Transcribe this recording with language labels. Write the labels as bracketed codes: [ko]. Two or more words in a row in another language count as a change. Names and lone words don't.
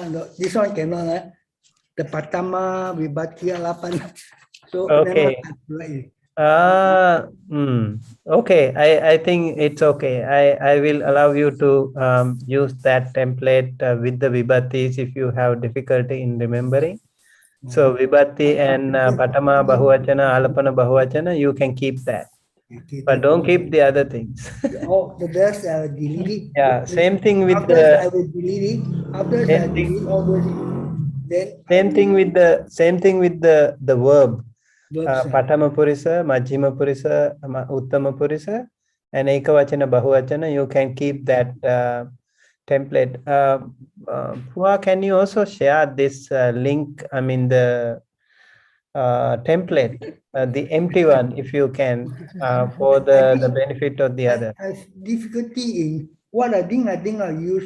[en] This one cannot. The [pi] Patama Vibhati Alapan. [en] So okay. Okay. I think it's okay. I will allow you to use that template with the vibhatis if you have difficulty in remembering. [pi] So vibhati and patama bahuvachana, alapana bahuvachana, [en] you can keep that. But don't keep the other things. The rest I will delete it. Yeah, same thing with I will delete it. After I delete all those. Same thing with the verb. [pi] Patama purisa, majjhima purisa, uttama purisa, and ekavachana bahuvachana. [en] You can keep that template. Pua, can you also share this link? I mean the template, the empty one, if you can, for the benefit of the other. I have difficulty in what I think I'll use.